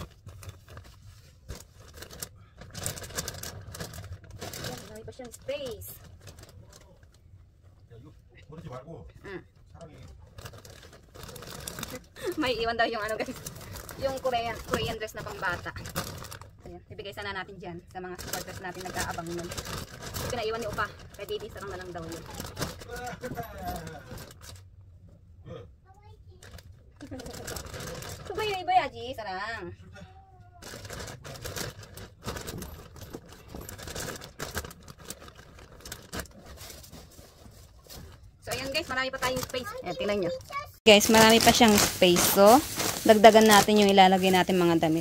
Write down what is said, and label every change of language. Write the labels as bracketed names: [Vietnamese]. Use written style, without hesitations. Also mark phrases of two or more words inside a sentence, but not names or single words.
[Filipino] Marami pa siyang space. [Korean] 야, 이거 버리지 말고. 사람이. [Filipino] May iwan daw yung ano guys. Yung Korean dress na pambata. Ayan, ibigay sana natin dyan sa mga supporters natin nag-aabang nun. Pinaiwan ni Upa. Kay baby sarang na lang daw yun. [Korean] 그거 입어야지 사랑. [Filipino] So ayan guys, marami pa tayong space. Ayan, tingnan nyo. Guys, marami pa siyang space. So, dagdagan natin yung ilalagay natin mga damit.